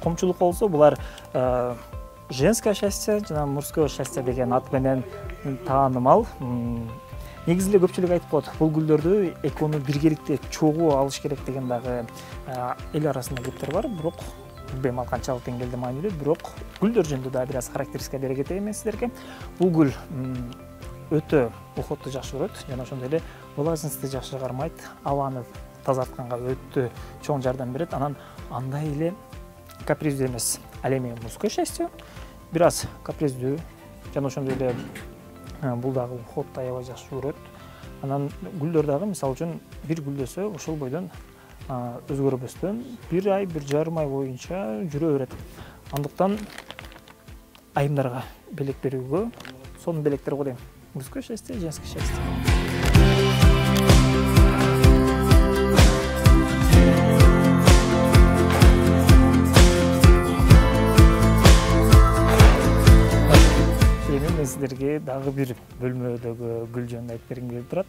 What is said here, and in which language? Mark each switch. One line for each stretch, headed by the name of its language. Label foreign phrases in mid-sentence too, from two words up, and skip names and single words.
Kyrgyz: Комчулук болсо булар
Russian: женское счастье
Kyrgyz: жана
Russian: мужское счастье
Kyrgyz: деген ат менен таанымал. Негизи эле көпчүлүк айтып коет, бул гүлдөрдү экөөнү биргеликте чогуу алыш керек деген дагы эл арасында кептер бар. Бирок билбейм ал канчалык деңгээлде маанилүү, бирок гүлдөр жөнүндө дагы бир аз характеристика бере кетейин мен сиздерге. Бул гүл өтө уходду жакшы көрөт жана ошондой эле влажностьты жакшы кармайт, абаны тазартканга өтө чоң жардам берет. Анан андай эле каприздүү эмес. Ал эми
Russian: мужское счастье
Kyrgyz: бир аз каприздүү жана ошондой эле бул дагы уходду аябай жакшы көрөт. Анан гүлдөр дагы мисалы үчүн бир гүлдөсө ошол бойдон өзгөрбөстөн 1 ай, 1,5 ай боюнча жүрө берет. Андыктан айымдарга белек берүүгө сонун белектер го дейм.
Russian: Мужское счастье, женское счастье.
Kyrgyz: Эми мен сиздерге дагы бир бөлмөдөгү гүл жөнүндө айтып бергим келип турат.